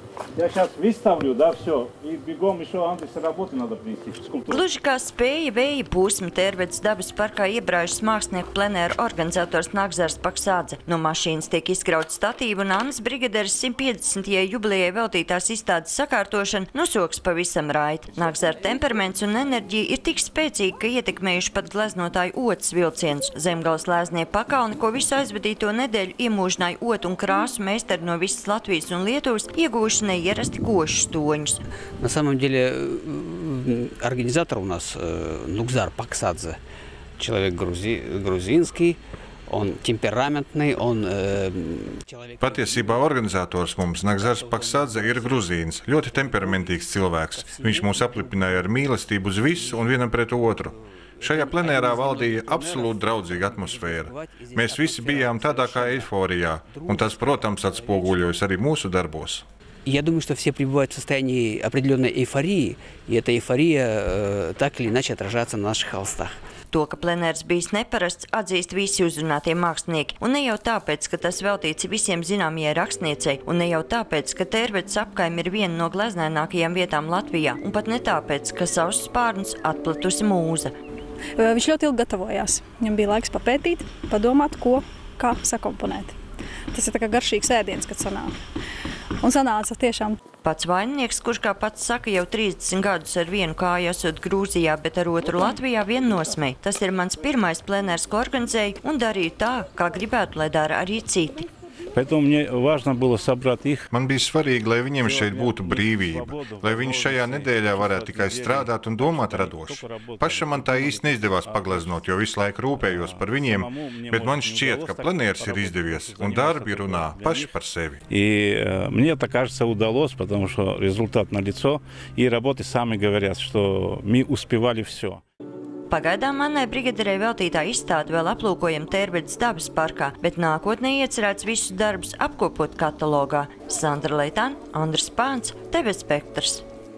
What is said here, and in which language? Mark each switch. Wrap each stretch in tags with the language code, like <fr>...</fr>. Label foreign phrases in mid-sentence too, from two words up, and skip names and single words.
<ru>Я сейчас выставлю, да, все. И бегом еще Андрес работы надо принести.</ru> <lv>Gluži kā spēja vēja pūsma Tērvedes dabas parkā iebraužas mākslinieku plenēru organizators Nagzars Paksādze. No mašīnas tiek izkrauts statīva un Annas brigaderes 150. jubilejai veltītās izstādes sakārtošana nosoks pavisam raiti. Nagzara temperaments un enerģija ir tik spēcīgi, ka ietekmējuši pat gleznotāju otas vilcienus. Zemgales lēznie pakalni, ko visu aizvadīto nedēļu iemūžināja otu un krāsu meistari no visas Latvijas un Lietuvas, ieguvuši neierasti košus toņus.</lv> <ru>На самом деле организатор у нас Нагзар Паксадзе, человек грузинский, он темпераментный, он человек...</ru> <lv>Patiesībā organizators mums Nagzars Paksādze ir gruzīns, ļoti temperamentīgs cilvēks. Viņš mūs aplipināja ar mīlestību uz visu un vienam pret otru. Šajā plenērā valdīja absolūti draudzīga atmosfēra. Mēs visi bijām tādā kā eiforijā, un tas, protams, atspoguļojas arī mūsu darbos.</lv> <ru>Я думаю, что все пребывают в состоянии определенной эйфории, и эта эйфория так или иначе отражается на наших холстах.</ru> <lv>To, ka plenērs bijis neparasts, atzīst visi uzrunātie mākslinieki. Un ne jau tāpēc, ka tas veltīts visiem zināmajai rakstniecei, un ne jau tāpēc, ka Tērvedes apkaime ir viena no gleznainākajām vietām Latvijā, un pat ne tāpēc, ka savus spārnus atplatusi mūza. Viņš ļoti ilgi gatavojās. Viņam bija laiks papētīt, padomāt, ko, kā sakomponēt. Tas ir tā kā garšīgs ēdiens, kad sanāk. Un sanāca tiešām. Pats vaininieks, kurš, kā pats saka, jau 30 gadus ar vienu kāju esot Grūzijā, bet ar otru Latvijā vien nosmēja. Tas ir mans pirmais plenērs, ko organizēju, un darīju tā, kā gribētu, lai dara arī citi.</lv> <ru>Поэтому мне важно было собрать их.</ru> <lv>Man bija svarīgi, lai viņiem šeit būtu brīvība, lai viņi šajā nedēļā varētu tikai strādāt un domāt radoši. Pašam man tā īsti neizdevās pagleznot, jo visu laiku rūpējos par viņiem, bet man šķiet, ka plenērs ir izdevies un darbi runā paši par sevi.</lv> <ru>И мне это, кажется, удалось, потому что результат налицо, и работы сами говорят, что мы успевали все.</ru> <lv>Pagaidām Annai brigaderei veltītā izstāde vēl aplūkojam Tērvedes dabas parkā, bet nākotnē iecerēts visus darbus apkopot katalogā. Sandra Leitāne, Andris Pāns, TV Spektrs.</lv>